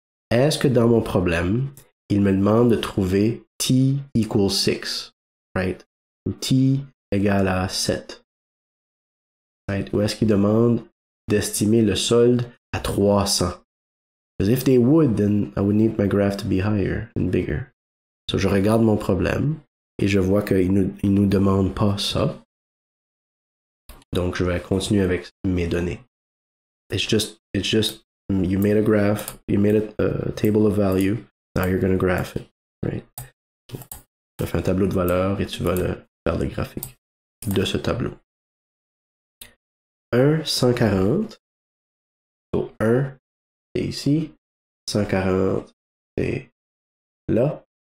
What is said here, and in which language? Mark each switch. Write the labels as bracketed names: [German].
[French] Est-ce que dans mon problème, il me demande de trouver [English] t equals 6, right? [French] Ou t égale à 7, right? Ou est-ce qu'il demande d'estimer le solde à 300? [English] Because if they would, then I would need my graph to be higher and bigger. [French] So je regarde mon problème et je vois qu'il nous demande pas ça. Donc je vais continuer avec mes données. [English] It's just you made a graph, you made a table of value, now you're going to graph it, right? [French] Tu fais un tableau de valeurs et tu vas faire le graphique de ce tableau. 1, 140. So 1, c'est ici. 140, c'est là.